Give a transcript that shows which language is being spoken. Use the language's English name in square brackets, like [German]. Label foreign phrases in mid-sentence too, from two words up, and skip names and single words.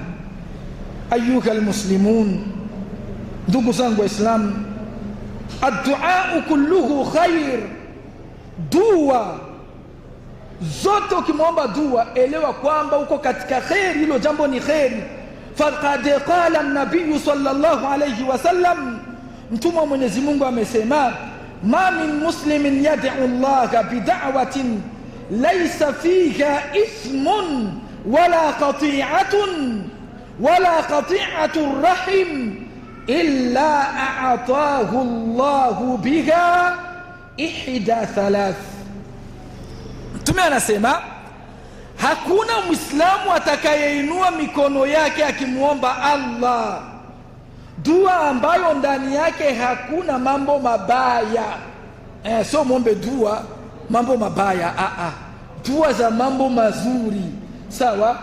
[Arabic] أيها المسلمون, [Swahili] ndugu zangu Waislamu, [Arabic] الدعاء كله خير. [Swahili] Dua zote ukimwomba dua, elewa kwamba uko katika kheri, hilo jambo ni kheri. [Arabic] فقد قال النبي صلى الله عليه وسلم, [Swahili] mtume wa Mwenyezi Mungu amesema, [Arabic] ما من مسلم يدعو الله بدعوة ليس فيها إثم ولا قطيعة رحم إلا أعطاه الله بها إحدى ثلاث. [Swahili] Mtume anasema hakuna Muislamu atakayeinua mikono yake akimwomba Allah dua ambayo ndani yake hakuna mambo mabaya. So muombe dua mambo mabaya, dua za mambo mazuri, sawa.